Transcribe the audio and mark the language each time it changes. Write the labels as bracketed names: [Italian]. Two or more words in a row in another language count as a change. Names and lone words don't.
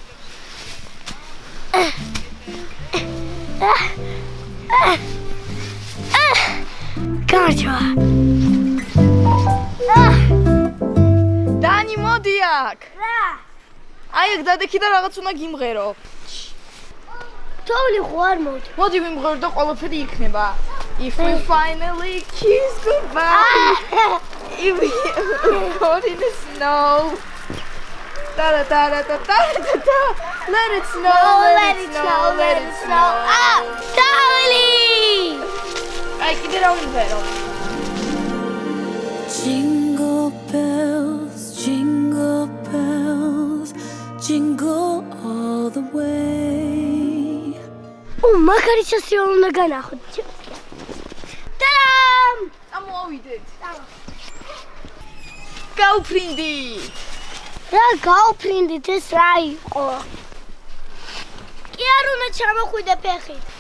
[Georgian] Карчо. დანი, მოდი აქ. რა? აი აქ დადექი და რაღაც უნდა გიმღერო. თოვლი ხო არ მოდი. მოდი ვიმღერო და ყველაფერი იქნება. [English] If we finally kiss goodbye. If we caught in the snow. Da da da da da da da. Let it snow, let it snow, let it snow. [Georgian] Ah, თოვლი! აი კიდე რა ვიმღერო? [English] Jingle bells, jingle all the way. [Georgian] მაგარი შესწავლ უნდა განახოთ. ტარამ! ამოვიდეთ. გავფრინდი. რა გავფრინდით, ეს რა იყო? კი არ უნდა ჩამოხვიდე ფეხი.